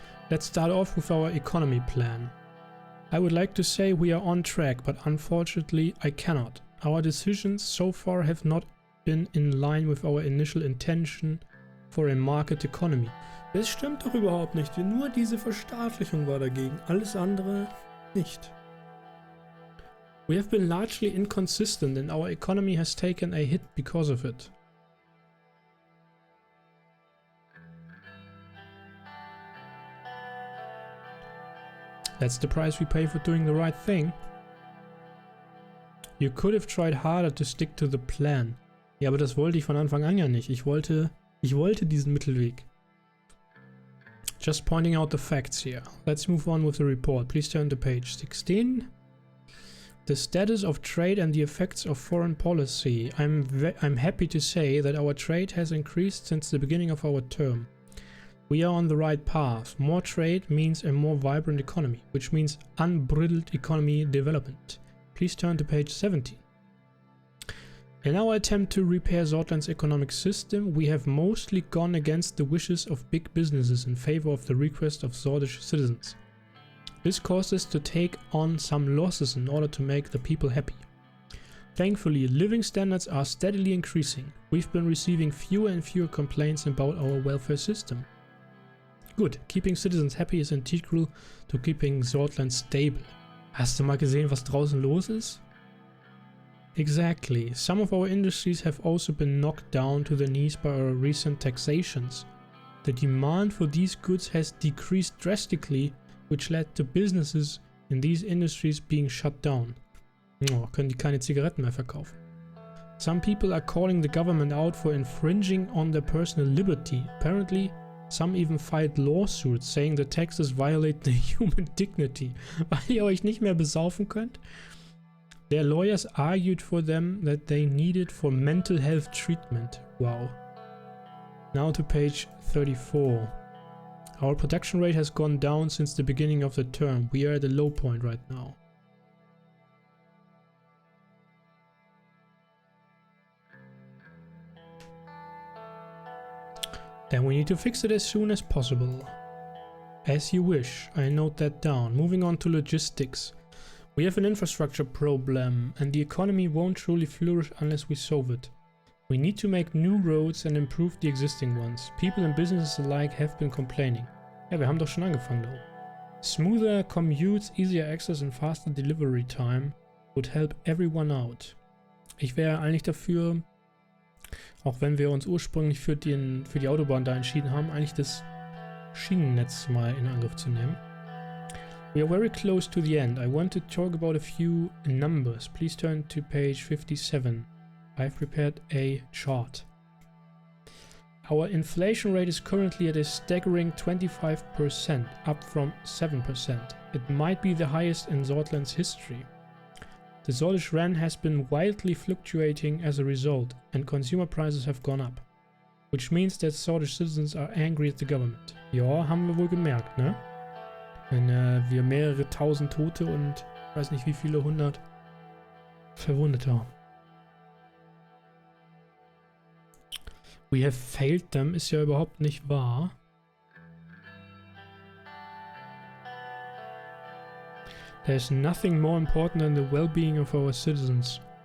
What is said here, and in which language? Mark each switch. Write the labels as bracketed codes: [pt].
[en] Let's start off with our economy plan. I would like to say we are on track, but unfortunately I cannot. Our decisions so far have not been in line with our initial intention for a market economy. [de] Das stimmt doch überhaupt nicht. Nur diese Verstaatlichung war dagegen. Alles andere nicht. [en] We have been largely inconsistent and our economy has taken a hit because of it. That's the price we pay for doing the right thing. You could have tried harder to stick to the plan. [de] Ja, aber das wollte ich von Anfang an ja nicht. Ich wollte diesen Mittelweg. [en] Just pointing out the facts here. Let's move on with the report. Please turn to page 16. The status of trade and the effects of foreign policy. I'm happy to say that our trade has increased since the beginning of our term. We are on the right path. More trade means a more vibrant economy, which means unbridled economy development. Please turn to page 17. In our attempt to repair Sordland's economic system, we have mostly gone against the wishes of big businesses in favor of the request of Sordish citizens. This caused us to take on some losses in order to make the people happy. Thankfully, living standards are steadily increasing. We've been receiving fewer and fewer complaints about our welfare system. Good, keeping citizens happy is integral to keeping Sordland stable. [de] Hast du mal gesehen, was draußen los ist? [en] Exactly. Some of our industries have also been knocked down to the knees by our recent taxations. The demand for these goods has decreased drastically, which led to businesses in these industries being shut down. [de] Oh, können die keine Zigaretten mehr verkaufen. [en] Some people are calling the government out for infringing on their personal liberty. Apparently, some even filed lawsuits saying the taxes violate the human dignity. [de] Weil ihr euch nicht mehr besaufen könnt? [en] Their lawyers argued for them that they needed for mental health treatment. Wow. Now to page 34. Our production rate has gone down since the beginning of the term. We are at a low point right now. Then we need to fix it as soon as possible. As you wish, I note that down. Moving on to logistics. We have an infrastructure problem, and the economy won't truly flourish unless we solve it. We need to make new roads and improve the existing ones. People and businesses alike have been complaining. [de] Ja, wir haben doch schon angefangen da oben. [en] Smoother commutes, easier access and faster delivery time would help everyone out. [de] Ich wäre eigentlich dafür, auch wenn wir uns ursprünglich für die Autobahn da entschieden haben, eigentlich das Schienennetz mal in Angriff zu nehmen. [en] We are very close to the end. I want to talk about a few numbers. Please turn to page 57. I've prepared a chart. Our inflation rate is currently at a staggering 25%, up from 7%. It might be the highest in Sordland's history. The Sordish Ren has been wildly fluctuating as a result, and consumer prices have gone up. Which means that Sordish citizens are angry at the government. [de] Ja, haben wir wohl gemerkt, ne? Wenn wir mehrere tausend Tote und ich weiß nicht wie viele 100 Verwundete haben. [en] We have failed them [de] ist ja überhaupt nicht wahr. [en] There's nothing more important than the well-being of our citizens.